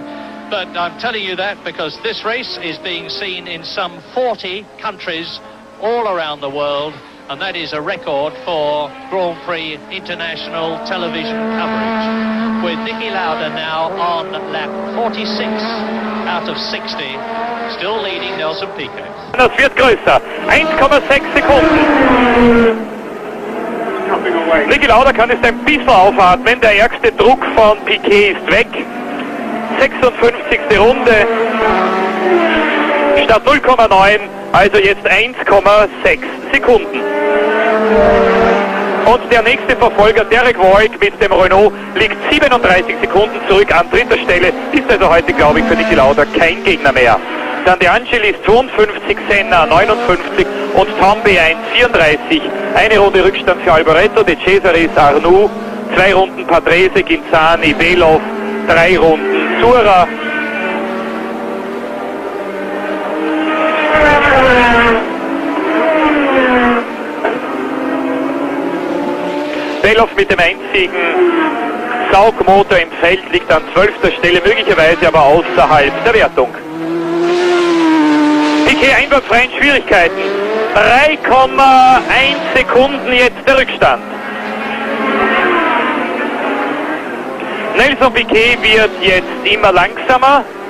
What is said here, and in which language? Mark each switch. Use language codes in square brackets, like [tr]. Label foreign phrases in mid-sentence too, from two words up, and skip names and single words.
[en] But I'm telling you that because this race is being seen in some 40 countries all around the world, and that is a record for Grand Prix international television coverage, with Niki Lauda now on lap 46 out of 60, still leading Nelson Piquet. [de] Das wird größer, 1,6 Sekunden. Niki Lauda kann jetzt ein bisschen aufatmen, der ärgste Druck von Piquet ist weg. 56. Runde statt 0,9, also jetzt 1,6 Sekunden. Und der nächste Verfolger, Derek Warwick mit dem Renault, liegt 37 Sekunden zurück an dritter Stelle, ist also heute, glaube ich, für Niki Lauda kein Gegner mehr. Dann De Angelis 52, Senna 59 und Toleman-Hart 1,34. Eine Runde Rückstand für Alboreto, De Cesaris, Arnoux, 2 Runden Patrese, Ginzani, Belov, 3 Runden Sura. Belov mit dem einzigen Saugmotor im Feld liegt an 12. Stelle, möglicherweise aber außerhalb der Wertung. Piquet einwandfrei in Schwierigkeiten. 3,1 Sekunden jetzt der Rückstand. Nelson Piquet wird jetzt immer langsamer.